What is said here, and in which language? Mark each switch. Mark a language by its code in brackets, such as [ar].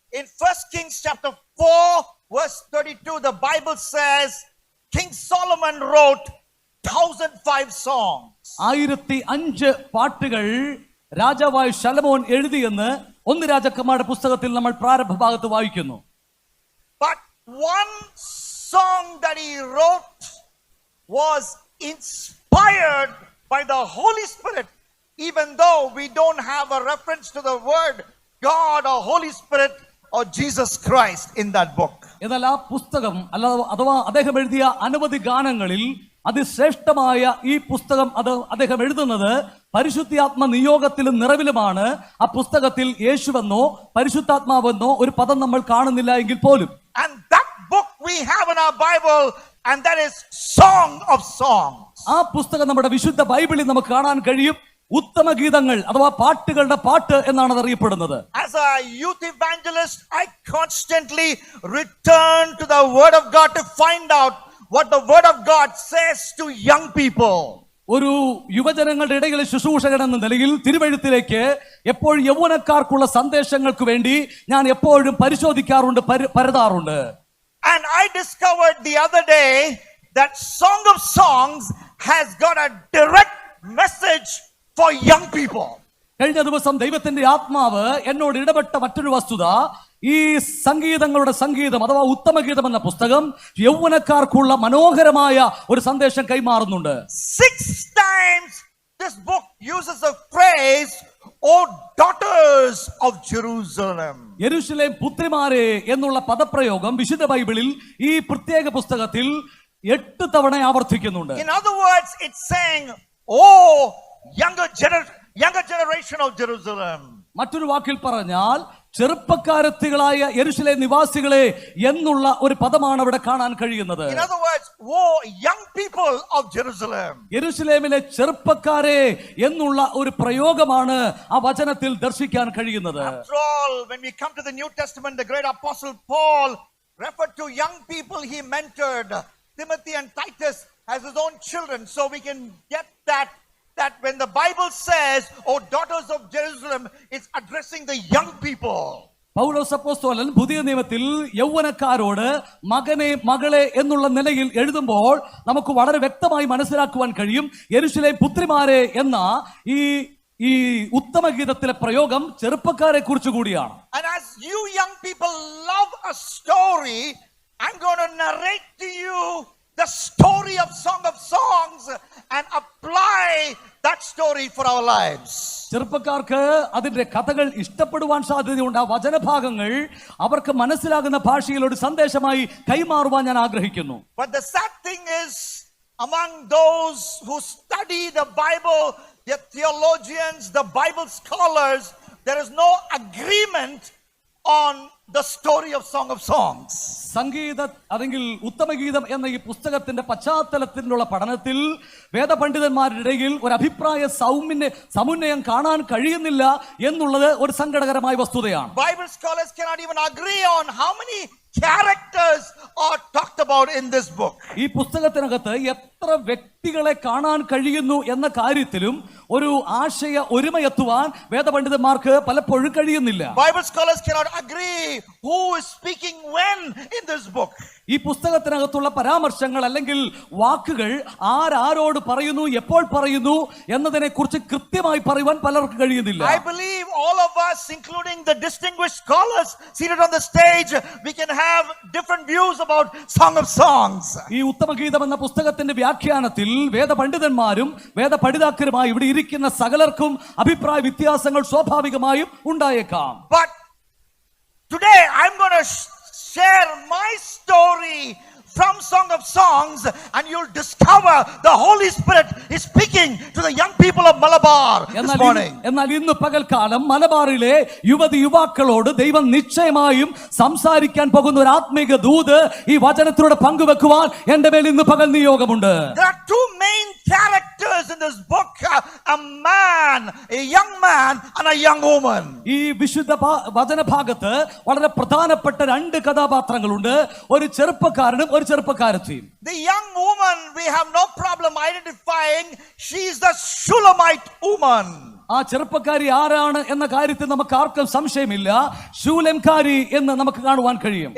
[en] In 1 Kings chapter 4 verse 32, the Bible says King Solomon wrote 1005 songs. [ml] 1005 പാട്ടുകൾ രാജാവായ ശലോമോൻ എഴുതിയെന്ന് 1 രാജാക്കന്മാരുടെ പുസ്തകത്തിൽ നമ്മൾ പ്രാരംഭ ഭാഗത്ത് വായിക്കുന്നു. [en] But one song that he wrote was inspired by the Holy Spirit, even though we don't have a reference to the word God or Holy Spirit or Jesus Christ in that book. [ml] എന്നാൽ ആ പുസ്തകം അഥവാ അദ്ദേഹം എഴുതിയ അനവധി ഗാനങ്ങളിൽ അതിശ്രേഷ്ഠമായ ഈ പുസ്തകം അദ്ദേഹം എഴുതുന്നത് പരിശുദ്ധാത്മ നിയോഗത്തിലും നിറവിലുമാണ്. ആ പുസ്തകത്തിൽ യേശുവെന്നോ പരിശുദ്ധാത്മാവെന്നോ ഒരു പദം നമ്മൾ കാണുന്നില്ല എങ്കിൽ പോലും. [en] And that book we have in our Bible, and that is Song of Songs. [ml] ആ പുസ്തകം നമ്മുടെ വിശുദ്ധ ബൈബിളിൽ നമുക്ക് കാണാൻ കഴിയും. ഉത്തമ ഗീതങ്ങൾ അഥവാ പാട്ടുകളുടെ പാട്ട് എന്നാണ് അത് അറിയപ്പെടുന്നത്. [en] As a youth evangelist, I constantly return to the Word of God to find out what the Word of God says to young people. [ml] ഒരു യുവജനങ്ങളുടെ ഇടയിലെ ശുശ്രൂഷകൻ എന്ന നിലയിൽ തിരുവെഴുത്തിലേക്ക് എപ്പോഴും യൗവനക്കാർക്കുള്ള സന്ദേശങ്ങൾക്ക് വേണ്ടി ഞാൻ എപ്പോഴും പരിശോധിക്കാറുണ്ട്, പരതാറുണ്ട്. [en] And I discovered the other day that Song of Songs has got a direct message for young people. [ml] കഴിഞ്ഞ ദിവസം ദൈവത്തിന്റെ ആത്മാവ് എന്നോട് ഇടപെട്ട മറ്റൊരു വസ്തുത, ഈ സംഗീതങ്ങളുടെ സംഗീതം അഥവാ ഉത്തമഗീതം എന്ന പുസ്തകം യൗവനക്കാർക്കുള്ള മനോഹരമായ ഒരു സന്ദേശം കൈമാറുന്നുണ്ട്. [en] 6 times this book uses a phrase, "O daughters of Jerusalem." [ml] യെരൂശലേം പുത്രിമാരെ എന്നുള്ള പദപ്രയോഗം വിശുദ്ധ ബൈബിളിൽ ഈ പ്രത്യേക പുസ്തകത്തിൽ 8 തവണ ആവർത്തിക്കുന്നുണ്ട്. [en] In other words, it's saying, "Oh, younger generation of Jerusalem." [ml] മറ്റൊരു വാക്കിൽ പറഞ്ഞാൽ ചെറുപ്പക്കാരത്തികളായ യെരൂശലേം നിവാസികളെ എന്നുള്ള ഒരു പദമാണ് അവിടെ കാണാൻ കഴിയുന്നത്. [en] In other words, "Oh, young people of Jerusalem." [ml] യെരൂശലേമിലെ ചെറുപ്പക്കാരെ എന്നുള്ള ഒരു പ്രയോഗമാണ് ആ വചനത്തിൽ ദർശിക്കാൻ കഴിയുന്നത്. [en] After all, when we come to the New Testament, the great apostle Paul referred to young people he mentored, Timothy and Titus, as his own children. So we can get that when the Bible says, "Oh, daughters of Jerusalem," it's addressing the young people. [ml] പൗലോസ് അപ്പോസ്തലൻ പുതിയ നിയമത്തിൽ യൗവനക്കാരോട് മകനെ മകളെ എന്നുള്ള നിലയിൽ എഴുതുമ്പോൾ നമുക്ക് വളരെ വ്യക്തമായി മനസ്സിലാക്കുവാൻ കഴിയും യെരൂശലേം പുത്രിമാരെ എന്ന ഈ ഉത്തമഗീതത്തിലെ പ്രയോഗം ചെറുപ്പക്കാരെ കുറിച്ച് കൂടിയാണ്. [en] And as you young people love a story, I'm going to narrate to you the story of Song of Songs and apply that story for our lives. [ml] ചെറുപ്പക്കാർക്ക് അതിന്റെ കഥകൾ ഇഷ്ടപ്പെടുവാൻ സാധ്യതയുണ്ട്. ആ വചനഭാഗങ്ങൾ അവർക്ക് മനസ്സിലാകുന്ന ഭാഷയിൽ ഒരു സന്ദേശമായി കൈമാറുവാൻ ഞാൻ ആഗ്രഹിക്കുന്നു. [en] But the sad thing is, among those who study the Bible, the theologians, the Bible scholars, there is no agreement on the story of Song of Songs. [ml] സംഗീത അല്ലെങ്കിൽ ഉത്തമഗീതം എന്ന ഈ പുസ്തകത്തിന്റെ പശ്ചാത്തലത്തിലുള്ള പഠനത്തിൽ വേദപണ്ഡിതന്മാരുടെ ഇടയിൽ ഒരു അഭിപ്രായ സമുന്നയം കാണാൻ കഴിയുന്നില്ല എന്നുള്ളത് ഒരു സങ്കടകരമായ വസ്തുതയാണ്. [en] Bible scholars cannot even agree on how many characters are talked about in this book. [ml] ഈ പുസ്തകത്തിനകത്ത് എത്ര വ്യക്തികളെ കാണാൻ കഴിയുന്നു എന്ന കാര്യത്തിലും ഒരു ആശയ ഒരുമയെത്തുവാൻ വേദപണ്ഡിതന്മാർക്ക് പലപ്പോഴും കഴിയുന്നില്ല. [en] Bible scholars cannot agree who is speaking when in this book. [ml] ഈ പുസ്തകത്തിനകത്തുള്ള പരാമർശങ്ങൾ അല്ലെങ്കിൽ വാക്കുകൾ ആരോട് പറയുന്നു, എപ്പോൾ പറയുന്നു എന്നതിനെ കുറിച്ച് കൃത്യമായി പറയുവാൻ പലർക്കും കഴിയുന്നില്ല. [en] I believe all of us, including the distinguished scholars seated on the stage, we can have different views about Song of Songs. [ml] ഈ ഉത്തമഗീതം എന്ന പുസ്തകത്തിന്റെ വ്യാഖ്യാനത്തിൽ വേദപണ്ഡിതന്മാരും വേദപഠിതാക്കരുമായി ഇവിടെ ഇരിക്കുന്ന സകലർക്കും അഭിപ്രായ വ്യത്യാസങ്ങൾ സ്വാഭാവികമായും ഉണ്ടായേക്കാം. [en] But today I'm going to share my story from Song of Songs, and you'll discover the Holy Spirit is speaking to the young people of Malabar this morning. [ml] എന്നാൽ ഇന്ന് പകൽക്കാലം മലബാറിലെ യുവാക്കളോട് ദൈവം നിശ്ചയമായും സംസാരിക്കാൻ പോകുന്ന ഒരു ആത്മീക ദൂത് ഈ വചനത്തിലൂടെ പങ്കുവെക്കുവാൻ എന്റെ മേൽ ഇന്ന് പകൽ നിയോഗമുണ്ട്. [en] There are two main characters in this book, a man, a young man and a young woman. [ml] ഈ വിശുദ്ധ വചനഭാഗത്ത് വളരെ പ്രധാനപ്പെട്ട രണ്ട് കഥാപാത്രങ്ങളുണ്ട്, ഒരു ചെറുപ്പക്കാരനും ഒരു ചെറുപ്പക്കാരത്തിയും. [en] The young woman, we have no problem identifying, she is the Shulamite woman. [ml] ആ ചെറുപ്പക്കാരി ആരാണ് എന്ന കാര്യത്തിൽ നമുക്ക് ആർക്കും സംശയമില്ല, ശൂലേംകാരി എന്ന് നമുക്ക് കാണുവാൻ കഴിയും.